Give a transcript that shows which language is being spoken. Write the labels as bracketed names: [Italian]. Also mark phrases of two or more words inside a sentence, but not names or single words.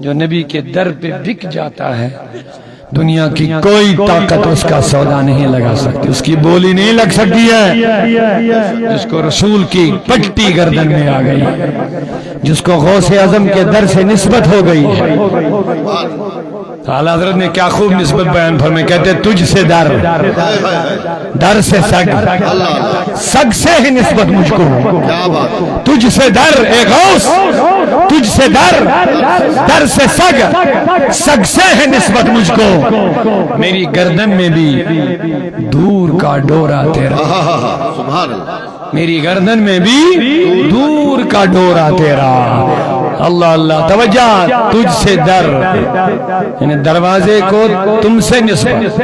[Urdu] جو نبی کے در پہ بک جاتا ہے دنیا کی کوئی طاقت اس کا سودا نہیں لگا سکتی، اس کی بولی نہیں لگ سکتی ہے۔ جس کو رسول کی پٹی گردن میں آ گئی، جس کو غوث اعظم کے در سے نسبت ہو گئی ہے، اعلیٰ حضرت نے کیا خوب نسبت بیان فرمائی، کہتے تجھ سے در، در سے سگ، سگ سے ہی نسبت مجھ کو، کیا بات تجھ سے در اے غوث، تجھ سے در، در سے سگ، سگ سے ہے نسبت مجھ کو، میری گردن میں بھی دور کا ڈورا تیرا، [Arabic] سبحان اللہ [Urdu] میری گردن میں بھی دور کا ڈورا تیرا۔ اللہ اللہ، توجہ، تجھ سے در، یعنی دروازے کو تم سے نسبت،